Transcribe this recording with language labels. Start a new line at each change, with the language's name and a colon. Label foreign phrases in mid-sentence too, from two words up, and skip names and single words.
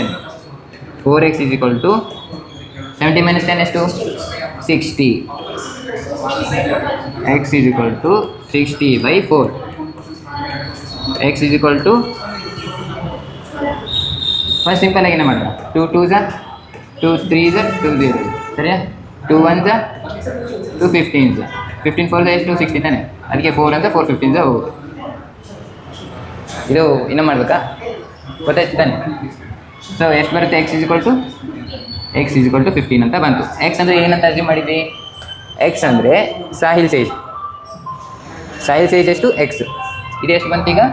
Kannada: 4x = 70 - 10 ಎಷ್ಟು? 60. x = 60/4. x = ಫಸ್ಟ್ ಸಿಂಪಲಾಗಿ ಏನೇ ಮಾಡೋಣ? 2 2s 2 3s 2 0, ಸರಿಯಾ? 2 1s 2 15s 15 4s ಎಷ್ಟು? 16 ತಾನೆ. ಅದಕ್ಕೆ 4 ಅಂತ 4 15s ಹೋಗುತ್ತೆ. ಇದು ಇನ್ನೂ ಮಾಡಬೇಕಾ? ಗೊತ್ತಾಯ್ತು ತಾನೆ? ಸೊ ಎಷ್ಟು ಬರುತ್ತೆ? x = 15 ಅಂತ ಬಂತು. ಎಕ್ಸ್ ಅಂದರೆ ಏನಂತ ಅರ್ಜಿ ಮಾಡಿದ್ವಿ? ಎಕ್ಸ್ ಅಂದರೆ
English: Sahil's age. Sahil's age
Kannada: ಎಷ್ಟು? ಎಕ್ಸ್. ಇದು ಎಷ್ಟು ಬಂತು ಈಗ?